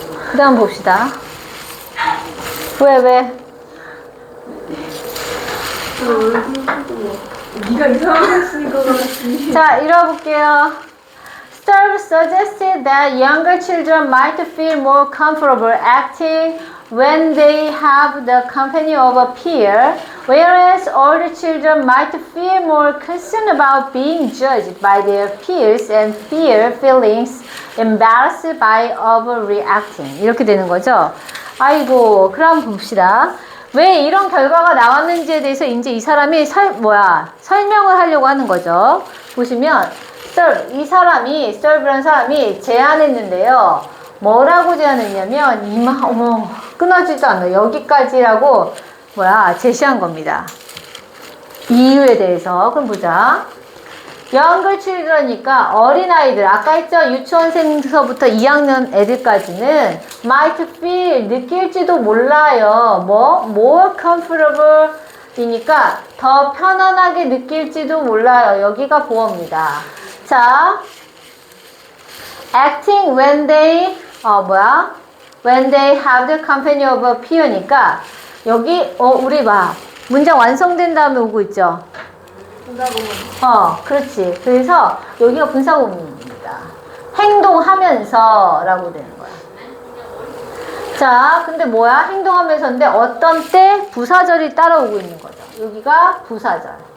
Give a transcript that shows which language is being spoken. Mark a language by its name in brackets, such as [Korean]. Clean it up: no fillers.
[Korean] 그 다음 봅시다. 왜? 네가 이상하게 했으니까 그렇지. 자, 읽어볼게요. [English] Sturb suggested that younger children might feel more comfortable acting when they have the company of a peer, whereas older children might feel more concerned about being judged by their peers and fear feelings embarrassed by overreacting. [Korean] 이렇게 되는 거죠. 아이고, 그럼 봅시다. 왜 이런 결과가 나왔는지에 대해서 이제 이 사람이 설명을 하려고 하는 거죠. 보시면 이 사람이 스털브라는 사람이 제안했는데요. 뭐라고 제안했냐면 어머 끊어지도 않아. 여기까지라고 제시한 겁니다. 이유에 대해서 그럼 보자. [English] younger children [Korean] 이니까 어린아이들, 아까 했죠? 유치원생서부터 2학년 애들까지는 [English] might feel, [Korean] 느낄지도 몰라요. [English] more comfortable [Korean] 이니까 더 편안하게 느낄지도 몰라요. 여기가 보어입니다. 자, [English] acting when they when they have the company of a peer [Korean] 니까 여기 우리 문장 완성된 다음에 오고 있죠? 그렇지. 그래서 여기가 분사구문입니다. 행동하면서 라고 되는 거야. 자, 근데 뭐야? 행동하면서인데 어떤 때 부사절이 따라오고 있는 거죠. 여기가 부사절.